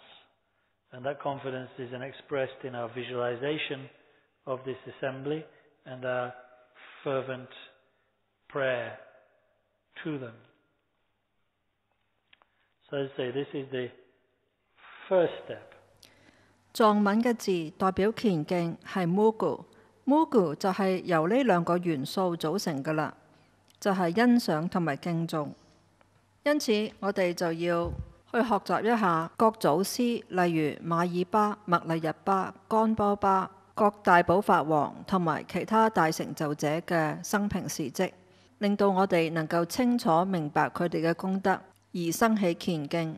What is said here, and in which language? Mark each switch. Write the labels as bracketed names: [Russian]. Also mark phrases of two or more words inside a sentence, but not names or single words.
[English] And that confidence is expressed in our visualization of this assembly and our fervent prayer to them. So as I say, this is the first step. [Cantonese] 藏文嘅字代表虔敬係 mugu， Mugu 就係由呢兩個元素組成㗎啦，就係欣賞同埋敬重。因此，我哋就要去學習一下各祖師，例如馬爾巴、麥麗日巴、干波巴、各大寶法王同埋其他大成就者嘅生平事蹟，令到我哋能夠清楚明白佢哋嘅功德，而生起虔敬。